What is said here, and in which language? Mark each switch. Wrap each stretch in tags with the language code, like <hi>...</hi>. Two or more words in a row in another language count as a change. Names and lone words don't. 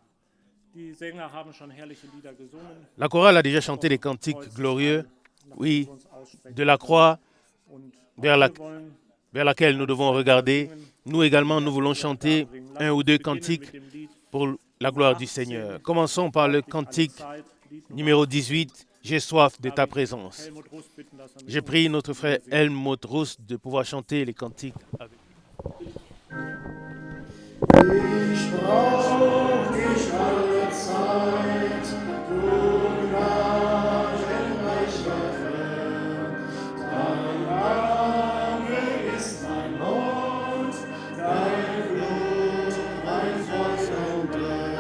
<fr>La chorale a déjà chanté des cantiques glorieux, oui, de la croix vers laquelle nous devons regarder. Nous également, nous voulons chanter un ou deux cantiques pour la gloire du Seigneur. Commençons par le cantique numéro 18, « J'ai soif de ta présence ». J'ai pris notre frère Helmut Russ de pouvoir chanter les cantiques avec</fr> <de>Ich brauch dich alle Zeit, du gnadenreicher Herr. Dein Name ist mein Mund, dein Blut, mein Feuer.</de>